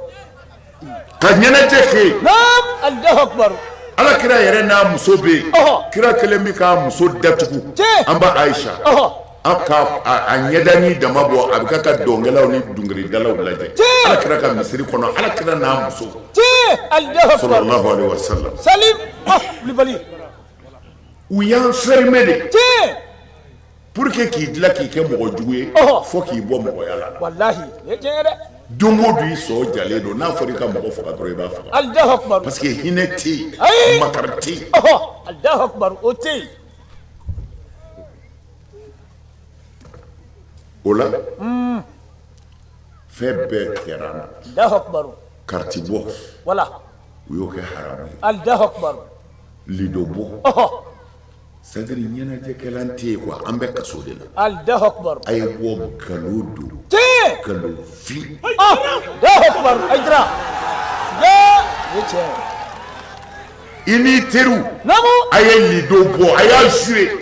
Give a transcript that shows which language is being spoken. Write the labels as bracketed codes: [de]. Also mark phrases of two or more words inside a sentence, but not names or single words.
[bm] ka ɲɛnajɛ kɛ [ar] نعم. الله أكبر. [bm] ala kira yɛrɛ n'a muso bɛ yen Ɔhɔ. kira kelen bɛ k'a muso datugu Tiɲɛ. an ba ayisa Ɔhɔ. an ka a ɲɛdani dama bɔ a bɛ k'a ka dɔnkɛlaw ni dunkeridalaw lajɛ Tiɲɛ. ala kira ka misiri kɔnɔ ala kira n'a muso Tiɲɛ. [ar] الله أكبر. صلى الله عليه وسلم [bm] Salim. Wulibali. u y'an fermer de Tiɲɛ. [fr] pour que [bm] k'i dilan k'i kɛ mɔgɔ jugu ye Ɔhɔ. fo k'i bɔ mɔgɔya la Wallahi. Ye tiɲɛ ye dɛ. don o don i sɔ jalen don n'a fɔra i ka mɔgɔ faga dɔrɔn i b'a faga [ar] الله أكبر. [fr] parce que [bm] hinɛ tɛ yen Ayi. makari tɛ yen [ar] الله أكبر. [bm] O tɛ yen. o la fɛn bɛɛ kɛra an na [ar] الله أكبر. [bm] kariti bɔ Wala. u y'o kɛ haramu ye [ar] الله أكبر. [bm] lido bɔ [fr] c'est à dire [bm] ɲɛnajɛkɛlan tɛ yen quoi an bɛ kaso de la [ar] الله أكبر. [bm] a ye bɔ nkalon don Tiɲɛ. nkalon fin [ar] الله أكبر. [bm] Aïdra. Ya. Ye tiɲɛ. i n'i teriw Namu. a ye lido bɔ a y'a joué